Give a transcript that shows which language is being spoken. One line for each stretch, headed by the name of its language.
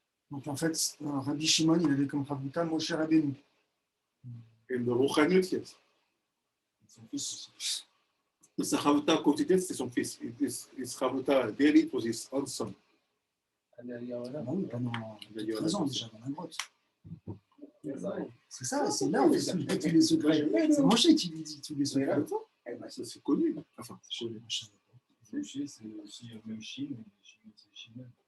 French: Donc en fait, Rabbi Shimon, il avait comme Chavruta Moshe Rabbeinu.
English: In the Rouchanut, yes.
French: Son fils. Sa Chavruta quotidienne, c'est son fils.
English: His Chavruta daily, it was his own son. And then you
French: Ah oui, pendant 13 ans déjà dans la grotte.
English: know,
French: C'est ça, c'est là où il met tous les secrets. C'est Moshe qui lui dit tous les secrets. Eh ben, ça, c'est connu. Enfin, c'est connu. Moshe, c'est aussi même Chine, mais Chine, c'est Chine.